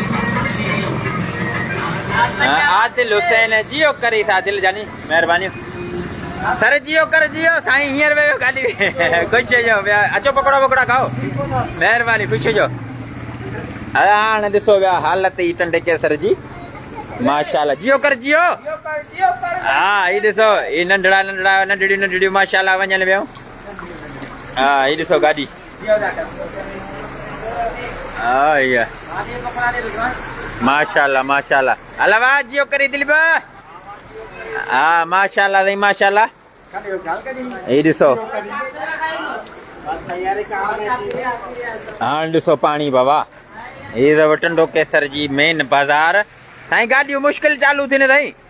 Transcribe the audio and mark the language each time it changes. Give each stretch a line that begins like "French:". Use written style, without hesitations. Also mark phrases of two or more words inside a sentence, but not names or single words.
Sindhi: आदिल हुसैन जियो करी था दिल जानी महिरबानी सर जियो कर जियो साईं हींअर वियो गाॾी ख़ुशि जो अचो पकोड़ा वकोड़ा खाओ महिरबानी ख़ुशि जो हाणे ॾिसो विया हालत ई टंडे केसर जी माशाल्लाह जियो कर जियो हा ही ॾिसो ही नंढड़ा नंढड़ा नंढड़ियूं माशाल्लाह वञनि वियूं हा ही ॾिसो गाॾी हा इहा माशाल्लाह माशाल्लाह हलवा जियो करी दिल हा माशाल्लाह साईं माशाल्लाह ही ॾिसो हाणे ॾिसो पाणी बाबा ही अथव टंडो केसर जी मेन बाज़ार साईं गाॾियूं मुश्किल चालू थी न साईं